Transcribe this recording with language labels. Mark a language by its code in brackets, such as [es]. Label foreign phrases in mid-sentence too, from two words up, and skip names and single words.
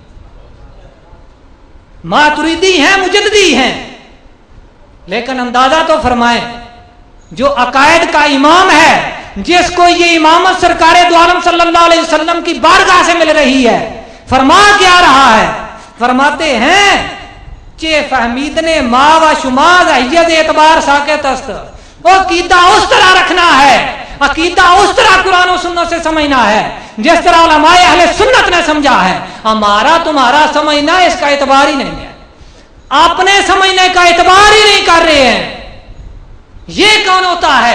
[ur] ماتریدی ہیں مجددی ہیں لیکن اندازہ تو فرمائیں جو عقائد کا امام ہے جس کو یہ امامت سرکار دو عالم صلی اللہ علیہ وسلم کی بارگاہ سے مل رہی ہے فرما کیا رہا ہے؟ فرماتے ہیں [fa] چے فہمیدنے ما و شما حیز اعتبار ساکت است. [ur] وہ عقیدہ اس طرح رکھنا ہے عقیدہ اس طرح قرآن و سنت سے سمجھنا ہے جس طرح علماء اہل سنت نے سمجھا ہے. ہمارا تمہارا سمجھنا اس کا اعتبار ہی نہیں ہے. اپنے سمجھنے کا اعتبار ہی نہیں کر رہے ہیں. یہ کون ہوتا ہے؟